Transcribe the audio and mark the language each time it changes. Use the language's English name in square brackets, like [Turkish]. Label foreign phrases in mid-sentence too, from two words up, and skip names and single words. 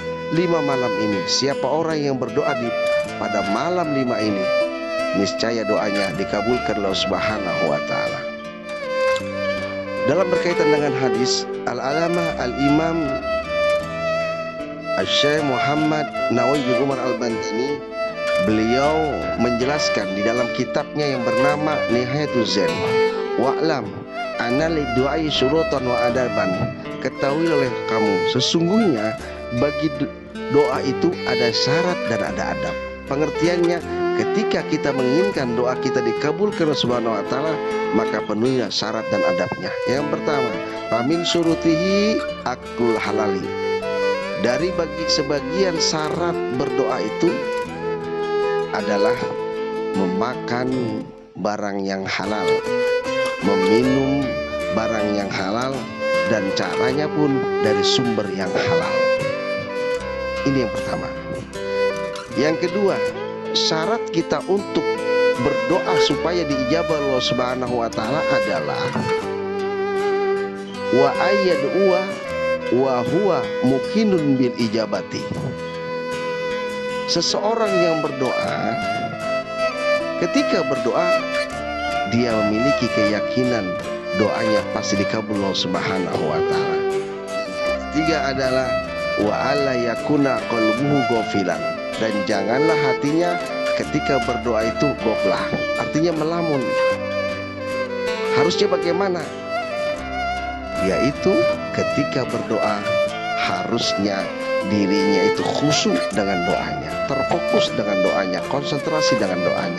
[Indonesian] 5 malam ini, siapa orang yang berdoa pada malam 5 ini, niscaya doanya dikabulkan [Arabic] الله سبحانه وتعالى. [Indonesian] Dalam berkaitan dengan hadis, Al-Alama Al-Imam Asy-Syaikh Muhammad Nawawi bin Umar Al-Bantani, beliau menjelaskan di dalam kitabnya yang bernama Nihayatul Zen, [Arabic] واعلم أن للدعاء شروطا وآدابا, [Indonesian] ketahui oleh kamu sesungguhnya bagi doa itu ada syarat dan ada adab. Pengertiannya, ketika kita menginginkan doa kita dikabulkan [Arabic] سبحانه وتعالى, [Indonesian] maka penuhilah syarat dan adabnya. Yang pertama, [Arabic] فمن شروطه أكل الحلال, [Indonesian] dari bagi sebagian syarat berdoa itu adalah memakan barang yang halal, meminum barang yang halal, dan caranya pun dari sumber yang halal. Ini yang pertama. Yang kedua, syarat kita untuk berdoa supaya diijabah [Arabic] الله سبحانه وتعالى [Indonesian] adalah [Arabic] وأن يدعو وهو موقن بالإجابة. [Indonesian] Seseorang yang berdoa, ketika berdoa dia memiliki keyakinan doanya pasti dikabul [Arabic] الله سبحانه وتعالى. [Indonesian] Ketiga adalah [Arabic] وألا يكون قلبه غافلا, [Indonesian] dan janganlah hatinya ketika berdoa itu goflah, artinya melamun. Harusnya bagaimana? Yaitu ketika berdoa harusnya dirinya itu khusyuk dengan doanya, terfokus dengan doanya, konsentrasi dengan doanya.